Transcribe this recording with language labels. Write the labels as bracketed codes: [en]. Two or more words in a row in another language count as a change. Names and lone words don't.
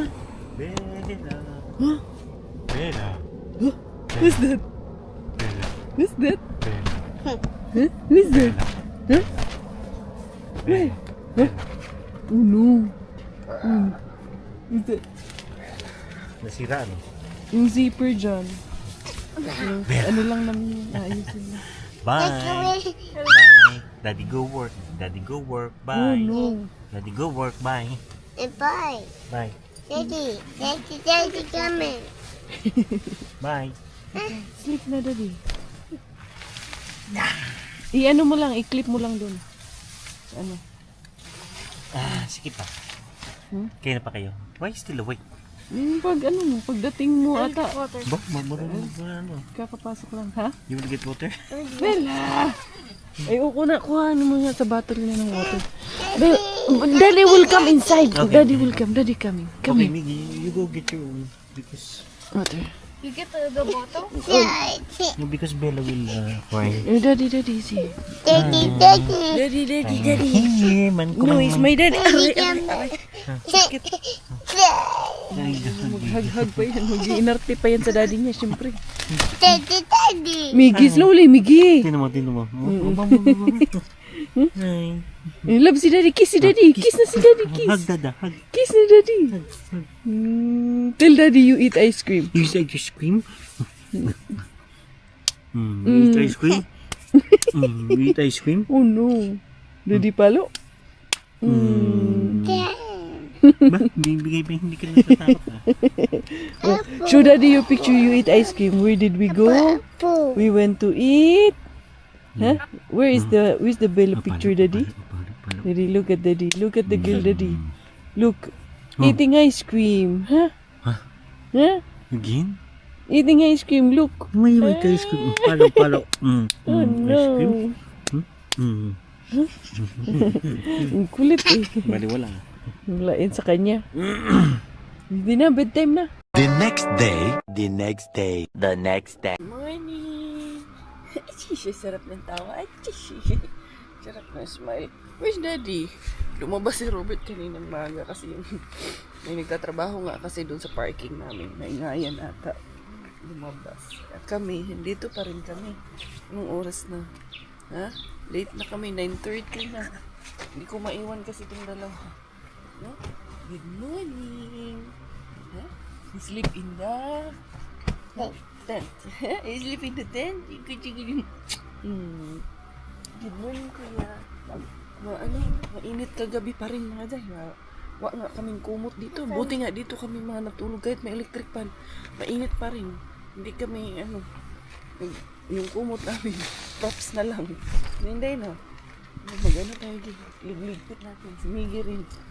[en] Bella. Huh? Bella. Huh? What's that? Bella. What's that? Bella. Huh? What's that? Huh? Where? Huh? Oh no. What's that? [tl] Nasira, no? Yung zipper dyan. Ano lang namin yung ayusin na. [en] Bye. Bye. Daddy go work. Daddy go work. Oh Bye. no. Daddy go work. Bye. Bye. Bye. Daddy coming. Bye. [tl] Sleep na, Daddy. I-ano mo lang, i-clip mo lang dun. Ano? Sige pa. Kaya na pa kayo? [en] Why still awake? [tl] Pagdating mo ata. Ba? Marunong ano? Kakapasok lang, ha? [en] You wanna get water? Bella! [tl] Ay, na. Kuha mo nga sa bottle na ng water. [en] Daddy will come inside. Okay. Daddy will come. Daddy coming. Come Okay, here. Miggy, you go get your own. Because... Water. You get the bottle? No, because Bella will cry. Daddy, see. Daddy. Daddy. Hey, man ko No, man. it's my daddy. [tl] Hug pa yan. Mag-iinarte pa yan sa daddy niya, syempre. [en] Daddy. Miggy, slowly, Miggy. [tl] Tino mo. Hi. Love si daddy. Kiss si daddy. Kiss na si daddy. Kiss. [en] Hug, dada. Hug. [tl] Kiss na daddy. [en] Tell daddy you eat ice cream. You eat ice cream? You eat ice cream? You eat ice cream? Oh no. Daddy palo. [tl] Ba? Bibigay ba hindi ka natatakot [en] Show daddy your picture you eat ice cream. Where did we go? We went to eat. Huh? Where's the Bella picture, daddy? Daddy, look at daddy. Look at the girl, daddy. Look. Eating ice cream. Huh? Huh? Again? Eating ice cream. Look. [tl] May [en] wait ice cream. [tl] Palo. [en] Oh Ice cream? [tl] no. Ang kulit eh. Bali wala. Lain sa kanya. Hindi na, bedtime na. [en] The next day. Morning! [tl] Chishi, sarap ng tawa. Chishi. Sarap ng smile. [en] Where's daddy? [tl] Lumabas si Robert kaninang maga kasi may nagtatrabaho nga kasi doon sa parking namin. Naingayan ata. Lumabas. At kami, dito pa rin kami. Anong oras na? Ha? Late na kami, 9:30 na. Hindi ko maiwan kasi itong dalawa. [en] No? Good morning! Ha? You sleep in the tent. You sleep in the tent? Good morning, [tl] kuya. Mainit kagabi pa rin mga day. Wa nga kaming kumot dito. Buti nga dito kami mga natulog kahit may electric fan. Mainit pa rin. Hindi kami, yung kumot namin, props na lang. Hindi na. Mag-ano tayo dito. Ligpit natin. Si Miggy rin.